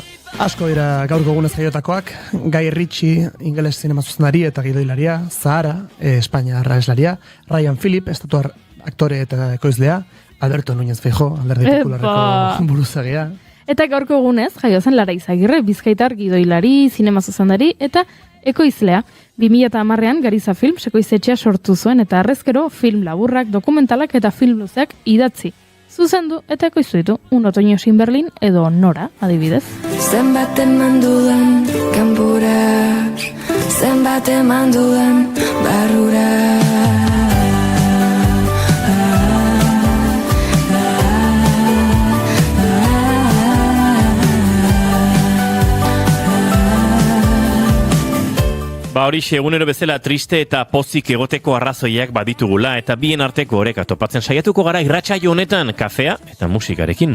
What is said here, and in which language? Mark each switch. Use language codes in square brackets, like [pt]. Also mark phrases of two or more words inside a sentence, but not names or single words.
[eu] Asko dira gaurko egunez jaiotakoak, Guy Ritchie, ingeles zinema zuzendari eta gidoilaria, Zahara, Espainia arraeslaria, Ryan Phillip, estatuar aktore eta ekoizlea, Alberto Núñez Feijóo, Alderdi Popularreko buruzagia. Eta gaurko egunez, jaio zen Lara Izagirre, bizkaitar gidoilari, zinema zuzendari eta ekoizlea. 2010ean Gariza Film ekoiztetxea sortu zuen eta harrezkero film laburrak, dokumentalak eta film luzeak idatzi. Zuzendu eta ekoiztu ditu, Un otoño sin Berlin edo Nora, adibidez. Zenbat eman dudan kanpora, zenbat eman dudan barrura. Horixe, egunero bezala triste eta pozik egoteko arrazoiak baditugula eta bien arteko oreka topatzen saiatuko gara irratsaio honetan kafea eta musikarekin.